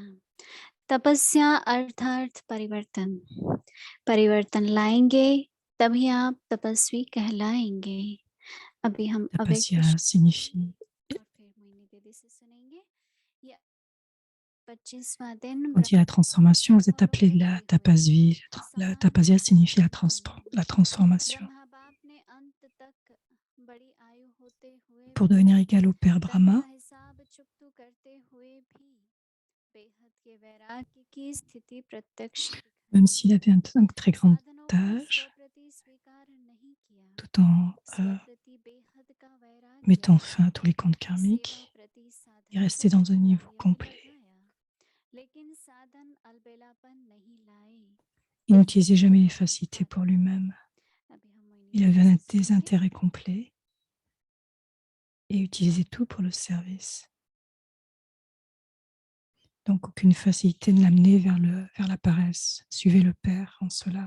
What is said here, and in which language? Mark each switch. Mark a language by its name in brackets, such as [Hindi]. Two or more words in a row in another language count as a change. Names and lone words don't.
[Hindi] तपस्या अर्थात परिवर्तन। परिवर्तन लाएंगे तभी आप तपस्वी कहलाएंगे। अभी हम अव्यक्त [French] Tapasya signifie [Hindi] और फिर मोहिनी दीदी से सुनेंगे। ये 25वां दिन [French] quand il y a la [Hindi] ब्रह्मा बाबा [French] transformation, [Hindi] के [French] vous êtes [Hindi] फॉलो [French] appelé de la [Hindi] करते हुए [French] tapasvie. La [Hindi] समाधि [French] tapasya [Hindi] में [French] signifie [Hindi] बने। [French] la transformation. [Hindi] ब्रह्मा बाप ने अंत तक बड़ी आयु होते हुए [French] Pour [Hindi] भी [French] devenir égal au Père [Hindi] धन का [French] Brahma, [Hindi] हिसाब चुकतू करते हुए भी बेहद के वैराग्य की स्थिति प्रत्यक्ष [French] même [Hindi] दिखाई। [French] s'il avait un très grand [Hindi] साधनों को [French] âge, [Hindi] स्वप्रति स्वीकार नहीं किया। [French] tout en [Hindi] स्वप्रति बेहद का वैराग्य [French] mettant fin à tous les comptes [Hindi] सेवा [French] karmiques, [Hindi] प्रति [French] il [Hindi] साधन [French] restait [Hindi] को [French] dans un niveau [Hindi] कायम [French] complet. [Hindi] लगाया, लेकिन साधन अलबेलापन नहीं लाए। [French] Il n'utilisait jamais les facilités pour lui-même. [Hindi] अभी हम मोहिनी [French] Il [Hindi] दीदी [French] avait un [Hindi] से सुनेंगे। [French] désintérêt complet et utilisait tout pour le service. Donc aucune facilité ne l'amenait vers la paresse. Suivez le Père en cela.